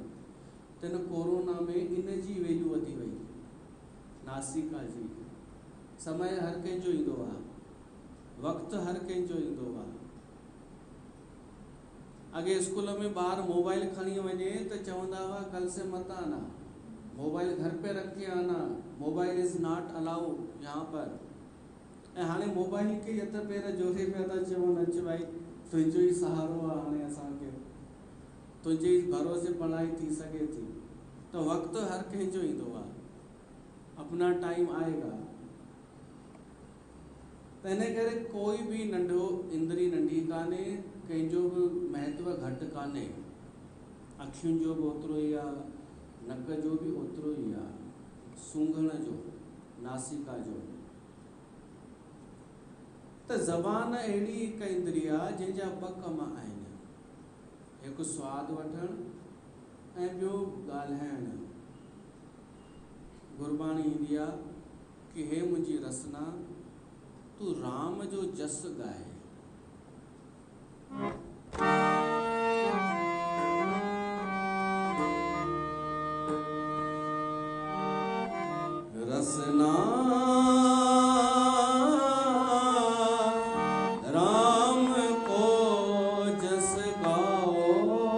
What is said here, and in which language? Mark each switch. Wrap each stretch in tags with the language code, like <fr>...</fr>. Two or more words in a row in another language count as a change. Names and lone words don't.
<sd>त हिन कोरोना में इन जी वैल्यू वधी वई, नासिका जी। समय हर कंहिंजो ईंदो आहे, वक़्तु हर कंहिंजो ईंदो आहे। अॻे स्कूल में ॿार मोबाइल खणी वञे त चवंदा हुआ</sd> <hi>कल से मत आना, मोबाइल घर पे रख के आना,</hi> <en>mobile is not allowed</en> <hi>यहाँ पर।</hi> <sd>ऐं हाणे मोबाइल खे हथ पेर जोड़े पिया था चवनि, अच भाई तुंहिंजो ई सहारो आहे, हाणे असांखे तुंहिंजे ई भरोसे पढ़ाई थी सघे थी। त वक़्तु हर कंहिंजो ईंदो आहे,</sd> <hi>अपना टाइम आएगा।</hi> <sd>त इन करे कोई बि नंढो इंद्री नंढी कान्हे, कंहिंजो बि महत्व घटि कान्हे। अखियुनि जो बि ओतिरो ई आहे, नक जो बि ओतिरो ई आहे, सूंघण जो, नासिका जो। त ज़बान अहिड़ी हिकु इंद्रिय आहे जंहिंजा ॿ कम आहिनि, हिकु स्वादु वठणु ऐं ॿियो ॻाल्हाइणु। गुरबाणी ईंदी आहे कि हे मुंहिंजी रसना तूं राम जो जस ॻाए।</sd> <hi>रसना राम को जस गाओ,</hi>